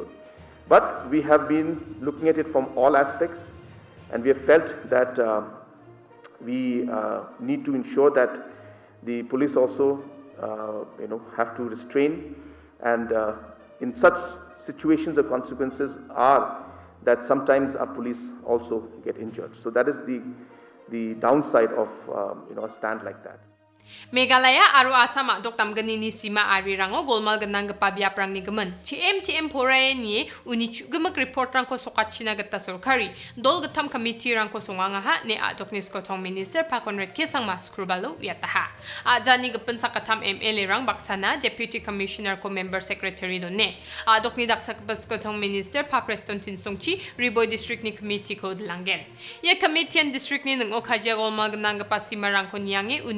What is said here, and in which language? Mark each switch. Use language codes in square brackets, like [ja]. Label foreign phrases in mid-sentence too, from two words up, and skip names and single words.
[en] But we have been looking at it from all aspects, and we have felt that we need to ensure that the police also, have to restrain, and in such situations, the consequences are that sometimes our police also get injured. So that is the downside of a stand like that. [grt] Meghalaya aru Asama doktam ganini sima ari rango golmal ganang gapabya prang ni gaman CM poraye ni uni chugamak report rangko sokachina gata sorkari dol gatam committee rangko songanga ha ne adoknis kotong minister pakonret kesang mas krubalo yataha ajani gapan sakatam MLA rang baksana [en] deputy commissioner [grt] ko [en] member secretary [grt] do ne adokni daksak bas kotong minister pa preston tinsongchi riboy district ni committee ko dlangen ye [en] committee and district [grt] ni ng okhaja golmal ganang gapasima rangko niange uni